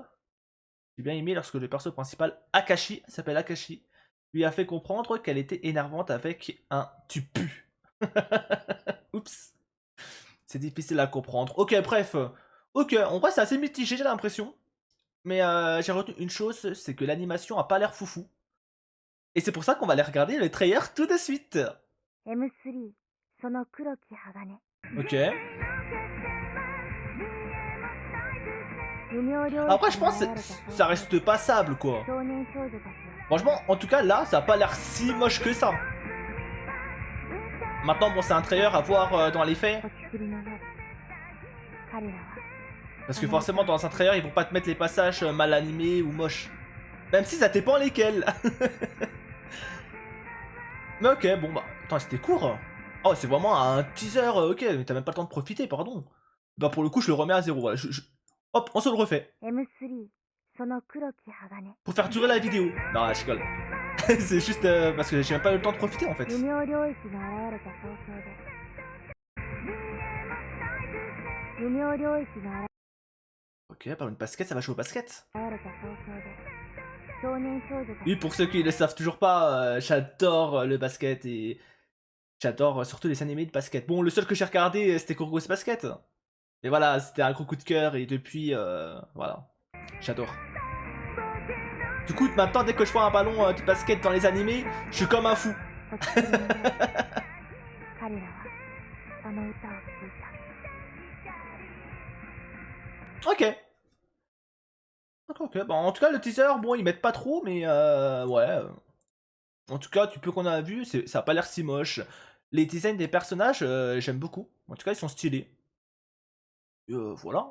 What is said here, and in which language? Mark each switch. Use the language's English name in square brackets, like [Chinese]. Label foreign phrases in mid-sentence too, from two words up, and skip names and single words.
[French] J'ai bien aimé lorsque le perso principal, Akashi, s'appelle Akashi, lui a fait comprendre qu'elle était énervante avec un tu pues. Oups. C'est difficile à comprendre. Ok, bref. Ok, en vrai, c'est assez mitigé, j'ai l'impression. Mais j'ai retenu une chose, c'est que l'animation a pas l'air foufou. Et c'est pour ça qu'on va aller regarder le trailer tout de suite. [Japanese] M3 その黒き鋼 [French] Ok. [Japanese] 無名領 [French] Après, [Japanese] 域 [French] je [Japanese] に [French] pense [Japanese] 現 [French] que [Japanese] れた [French] ça reste passable, quoi. [Japanese] 少年少女たちは [French] Franchement, en tout cas, là, ça a pas l'air si moche que ça. Maintenant, bon, c'est un trailer à voir dans les faits. [Japanese] 落ち振りの夜彼らは [French] Parce que forcément, dans un trailer, ils vont pas te mettre les passages mal animés ou moches. Même si ça dépend lesquels. Mais ok, bon bah. Attends, c'était court. Oh, c'est vraiment un teaser, ok, mais t'as même pas le temps de profiter, pardon. Bah, pour le coup, je le remets à zéro. Voilà. Hop, on se le refait. [Japanese] M3 その黒き鋼 [French] Pour faire durer la vidéo. Non, je rigole. C'est juste parce que j'ai même pas eu le temps de profiter en fait. [Japanese] 無名領域が現れた早々で無名領域が [French] Ok, par une basket, ça va jouer au basket. [Japanese] 現れた早々で少年少女たち [French] Oui, pour ceux qui ne le savent toujours pas, j'adore le basket et j'adore surtout les animés de basket. Bon, le seul que j'ai regardé, c'était Kurogos Basket. Et voilà, c'était un gros coup de cœur et depuis, voilà, j'adore. Du coup, maintenant, dès que je vois un ballon de basket dans les animés, je suis comme un fou. [Japanese] 落ち振りの夜彼らはあの歌を聴いた [French] Ok. Ok. Bon, en tout cas, le teaser, bon, ils mettent pas trop, mais ouais. En tout cas, du peu qu'on a vu, ça a pas l'air si moche. Les designs des personnages, j'aime beaucoup. En tout cas, ils sont stylés. Voilà.